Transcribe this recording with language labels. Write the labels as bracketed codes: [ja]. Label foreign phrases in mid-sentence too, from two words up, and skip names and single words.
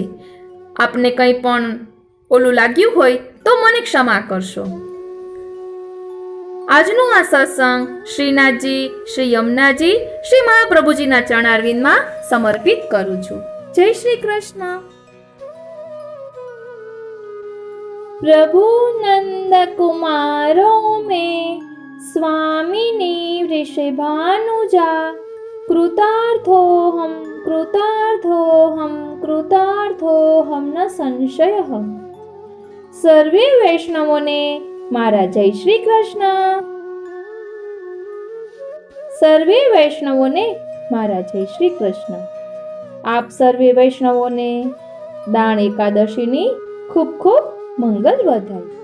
[gu] આપને કંઈ પણ ઓલું લાગ્યું હોય તો મને ક્ષમા કરશો. આજનું આ સત્સંગ શ્રીનાથજી, શ્રી યમુનાજી, શ્રી મહાપ્રભુજીના ચરણારવિંદમાં સમર્પિત કરું છું. જય શ્રી કૃષ્ણ. [sa] प्रभु नंद कुमारो में स्वामिनी वृषभानुजा कृतार्थोहम न संशयः. [gu] સર્વે વૈષ્ણવોને મારા જય શ્રી કૃષ્ણ. સર્વે વૈષ્ણવોને મારા જય શ્રી કૃષ્ણ. આપ સર્વે વૈષ્ણવોને દાણ એકાદશીની ખૂબ ખૂબ મંગલ વધાય.